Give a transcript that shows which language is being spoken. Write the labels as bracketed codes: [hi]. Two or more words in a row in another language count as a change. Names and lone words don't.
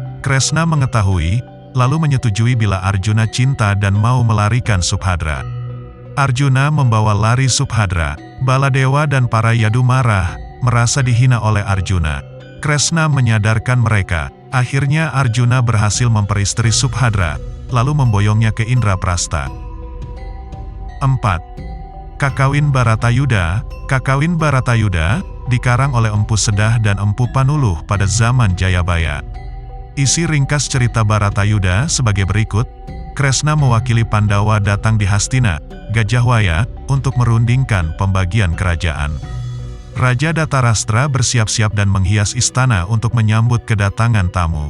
[id] Kresna mengetahui, lalu menyetujui bila Arjuna cinta dan mau melarikan Subhadra. Arjuna membawa lari Subhadra. Baladewa dan para Yadu marah, merasa dihina oleh Arjuna. Kresna menyadarkan mereka Akhirnya Arjuna berhasil memperistri Subhadra, lalu memboyongnya ke Indraprastha. 4. Kakawin Baratayuda. Kakawin Baratayuda dikarang oleh Empu Sedah dan Empu Panuluh pada zaman Jayabaya. Isi ringkas cerita Baratayuda sebagai berikut. Kresna mewakili Pandawa datang di Hastina, Gajahwaya, untuk merundingkan pembagian kerajaan. Raja Datarastra bersiap-siap dan menghias istana untuk menyambut kedatangan tamu.